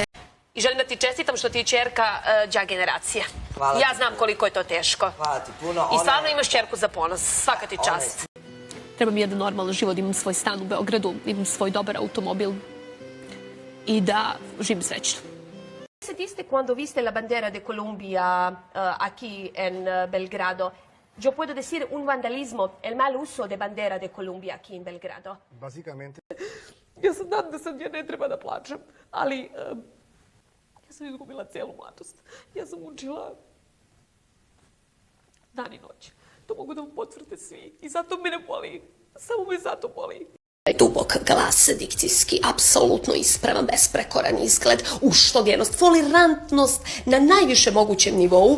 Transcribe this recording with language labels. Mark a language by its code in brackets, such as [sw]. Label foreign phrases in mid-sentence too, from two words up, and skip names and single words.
[sr] I želim da ti čestitam što ti je ćerka đak generacije. Hvala. Ja znam koliko je to teško. Hvala ti puno. I stvarno imaš ćerku za ponos. Svaka ti čast. Treba mi jedan normalan život, imam svoj stan u Beogradu, imam svoj dobar automobil i da živim srećno. [es] Se diste quando viste la bandera de Colombia aquí en Belgrado, yo puedo decir un vandalismo, el mal uso de bandera de Colombia aquí en Belgrado. Básicamente. [sr] Ja sam znam da sad ja ne treba da plačem, ali ja sam izgubila celu mladost. Ja sam učila dan i noć. To mogu da vam potvrde svi i zato mene boli. Samo me zato boli. Dubok glas, dikcijski, apsolutno ispravan, besprekoran izgled, uštogenost, folirantnost na najviše mogućem nivou.